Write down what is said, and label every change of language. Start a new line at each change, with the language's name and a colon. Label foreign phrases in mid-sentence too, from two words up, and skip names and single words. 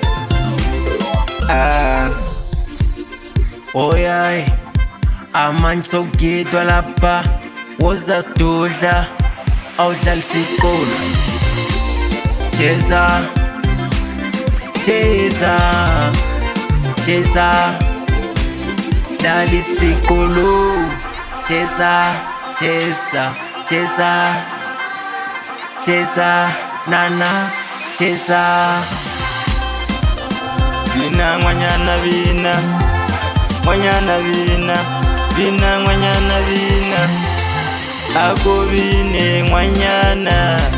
Zulu: Oyay amantshokidwa lapha woza sidudla awudlalisa isikolo Cheza dlala isikolo Cheza nana cheza
Southern Sotho: Bina ngwanyana bina Ngwanyana bina Bina ngwanyana bina Ako bine ngwanyana